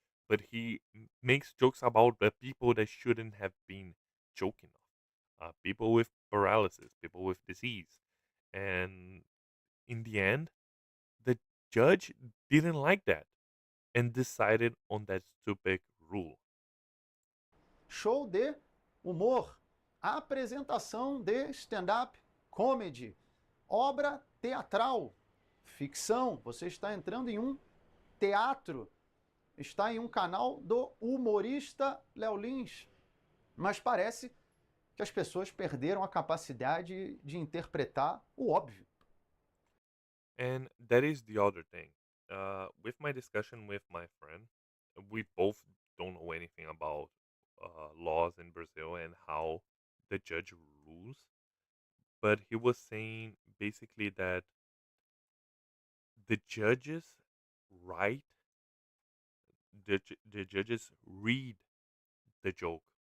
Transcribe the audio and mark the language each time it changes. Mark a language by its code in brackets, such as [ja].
[en] But he makes jokes about the people that shouldn't have been joking of. People with paralysis, people with disease. And in the end, the judge didn't like that and decided on that stupid rule. [pt] Show de humor, apresentação de stand-up comedy, obra teatral, ficção. Você está entrando em um teatro, está em um canal do humorista Léo Lins. Mas parece que as pessoas perderam a capacidade de interpretar o óbvio. [en] And that is the other thing. With my discussion with my friend, we both don't know anything about laws in Brazil and how the judge rules. But he was saying basically that the judges write, the judges read the joke.